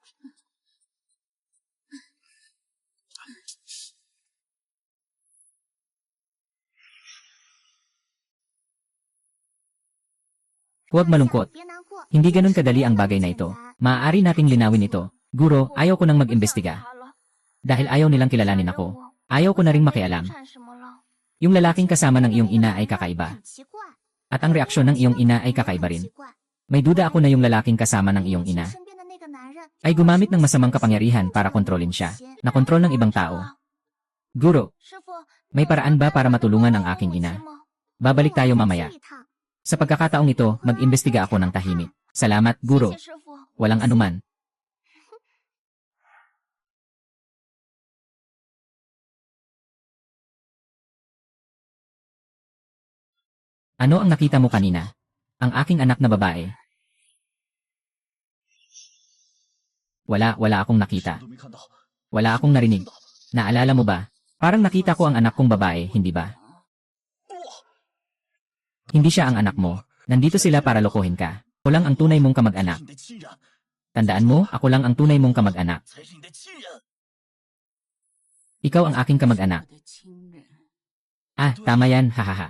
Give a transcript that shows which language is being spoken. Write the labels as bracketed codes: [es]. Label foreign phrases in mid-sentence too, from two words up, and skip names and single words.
[tl] Huwag malungkot. [zh] 别难过， [tl] Hindi ganun kadali ang bagay na ito. Maaari nating linawin ito. Guro, ayaw ko nang mag-imbestiga. [zh] 他了 [tl] Dahil ayaw nilang kilalanin ako. Ayaw ko na ring makialam. [zh] 干什么了？ [tl] Yung lalaking kasama ng iyong ina ay kakaiba. [zh] 很奇怪， [tl] At ang reaksyon ng iyong ina ay kakaiba [zh] 很 [tl] rin. [zh] 奇怪。 [tl] May duda ako na yung lalaking kasama ng iyong ina [zh] 身边的那个男人 [tl] ay gumamit ng masamang kapangyarihan para kontrolin siya. Nakontrol ng ibang tao. Guro, [zh] 师傅， [tl] may paraan ba para matulungan ang aking ina? Babalik tayo mamaya. [zh] 这一趟 [tl] Sa pagkakataong ito, mag-imbestiga ako ng tahimik. Salamat, [zh] 谢 [tl] Guro. [zh] 谢师傅。 [tl] Walang anuman. Ano ang nakita mo kanina? Ang aking anak na babae. Wala akong [zh] 什 [tl] nakita. [zh] 么都没看到。 [tl] Wala akong narinig. Naalala mo ba? Parang nakita ko ang anak kong babae, hindi ba? Hindi siya ang anak mo. Nandito sila para lokohin ka. Ako lang ang tunay mong kamag-anak. Tandaan mo, ako lang ang tunay mong kamag-anak. Ikaw ang aking kamag-anak. Ah, tama yan, hahaha.